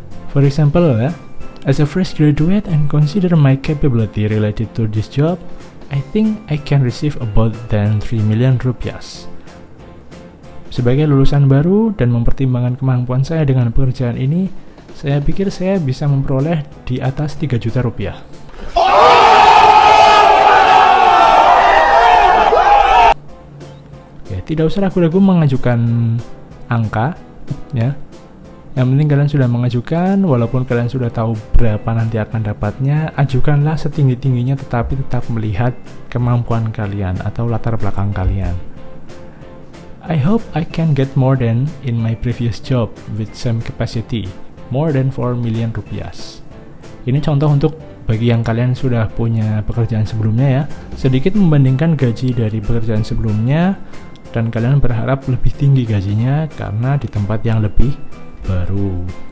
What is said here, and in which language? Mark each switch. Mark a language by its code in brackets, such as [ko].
[en] For example as a fresh graduate and consider my capability related to this job, I think I can receive about than 3 million rupiahs. [id] Sebagai lulusan baru dan mempertimbangkan kemampuan saya dengan pekerjaan ini, saya pikir saya bisa memperoleh di atas 3 juta rupiah. Oke, tidak usah ragu-ragu mengajukan angka ya. Yang penting kalian sudah mengajukan, walaupun kalian sudah tahu berapa nanti akan dapatnya, ajukanlah setinggi-tingginya tetapi tetap melihat kemampuan kalian atau latar belakang kalian. [en] I hope I can get more than in my previous job with same capacity, more than 4 million rupiahs. [id] Ini contoh untuk bagi yang kalian sudah punya pekerjaan sebelumnya ya, sedikit membandingkan gaji dari pekerjaan sebelumnya dan kalian berharap lebih tinggi gajinya karena di tempat yang lebih baru.